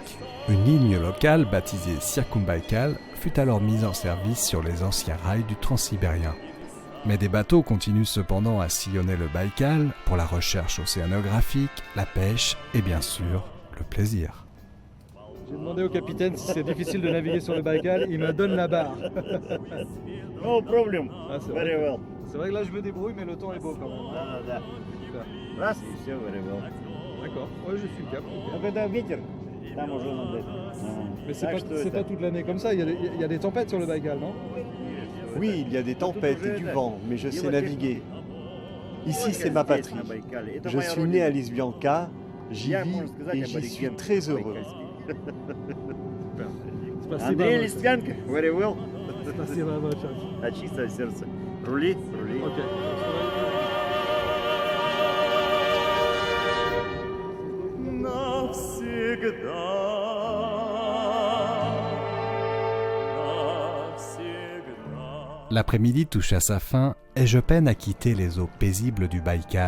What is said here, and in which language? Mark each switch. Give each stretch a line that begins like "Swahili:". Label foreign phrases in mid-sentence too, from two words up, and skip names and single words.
French: Une ligne locale, baptisée Circumbaïkal, fut alors mise en service sur les anciens rails du Transsibérien. Mais des bateaux continuent cependant à sillonner le Baïkal pour la recherche océanographique, la pêche et bien sûr, le plaisir. J'ai demandé au capitaine si c'est difficile de naviguer sur le Baïkal, il me donne la barre.
English: No problem.
French: Ah, c'est
English: Very
French: vrai.
English: well.
French: C'est vrai que là je me débrouille, mais le temps est beau quand même.
Russian: Да, да,
French: Super.
Russian: да. Раз и все,
English: very well.
French: D'accord, ouais, je suis le cap.
Russian: Но когда ветер, там уже надо.
French: Mais c'est
Russian: Так
French: pas,
Russian: что
French: c'est
Russian: это-
French: pas toute l'année comme ça, il y a des tempêtes sur le Baïkal, non? Oui, il y a des tempêtes et du vent, mais je sais naviguer. Ici, c'est ma patrie. Je suis né à Lisbianca, j'y vis et j'y suis très heureux.
Russian: Спасибо. Андрей Листвянка,
English: very well.
Russian: Спасибо большое. От чистого сердца. Рули, рули.
English: Ok.
French: L'après-midi touche à sa fin et je peine à quitter les eaux paisibles du Baïkal.